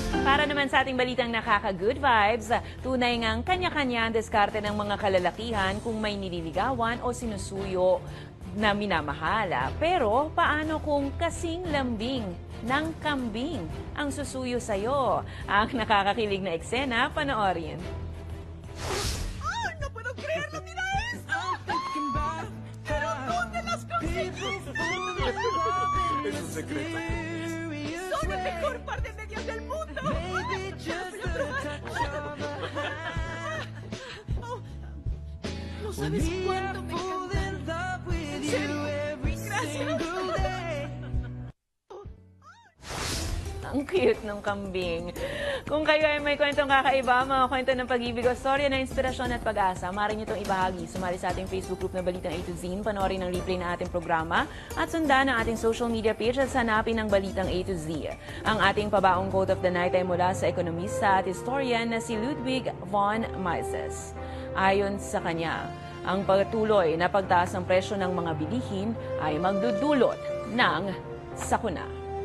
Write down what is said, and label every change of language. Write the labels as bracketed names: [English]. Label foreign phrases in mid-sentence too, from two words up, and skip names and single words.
[Filipino] Para naman sa ating balitang nakaka- [English] good vibes, [Filipino] tunay ngang kanya-kanya ang diskarte ng mga kalalakihan kung may nililigawan o sinusuyo na minamahal. Pero paano kung kasing lambing ng kambing ang susuyo sa'yo? Ang nakakakilig na eksena, panoorin. [Spanish] ¡Ay, no puedo creerlo! ¡Mira esto! ¡Pero dónde las conseguiste! Es un secreto. ¡Son el mejor par de medias del mundo! ¡Voy a probar! Oh, no sabes cuánto me encantan. ¿En serio? Gracias. [Filipino] Ang cute ng kambing. Kung kayo ay may kwentong kakaiba, mga kwento ng pag-ibig o storya na inspirasyon at pag-asa, maaari nyo itong ibahagi. Sumali sa ating Facebook group na Balitang A to Z, panoorin ang replay na ating programa, at sundan ang ating [English] social media page [Filipino] at hanapin ang Balitang A to Z. Ang ating pabaong [English] quote of the night [Filipino] ay mula sa ekonomista at historian na si Ludwig von Mises. Ayon sa kanya, ang patuloy na pagtaas ng presyo ng mga bilihin ay magdudulot ng sakuna.